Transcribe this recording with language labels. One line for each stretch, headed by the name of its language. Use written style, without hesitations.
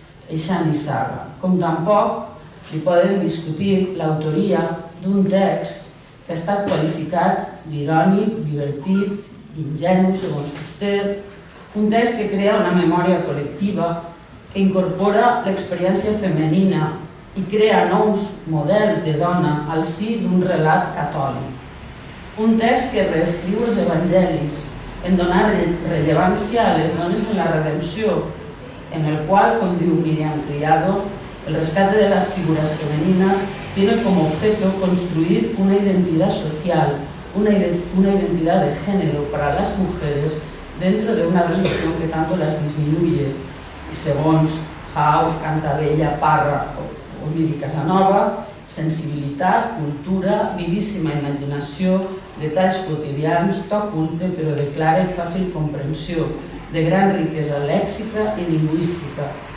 Catalan: eixa nissaga, com tampoc li poden discutir l'autoria d'un text que ha estat qualificat d'irònic, divertit, ingenu, segons Fuster, un text que crea una memòria col·lectiva, que incorpora l'experiència femenina i crea nous models de dona al si d'un relat catòlic. Un text que reescriu els evangelis en donar rellevància a les dones en la redempció, en el cual, com diu Miriam Criado,
Spanish: el rescate de las figuras femeninas tiene como objeto construir una identidad social, una identidad de género para las mujeres dentro de una religión que tanto las disminuye.
Catalan: I segons Hauff, Cantabella, Parra o Miri Casanova, sensibilitat, cultura, vivíssima imaginació, detalls quotidians, to culte però de clara i fàcil comprensió, de gran riquesa lèxica i lingüística.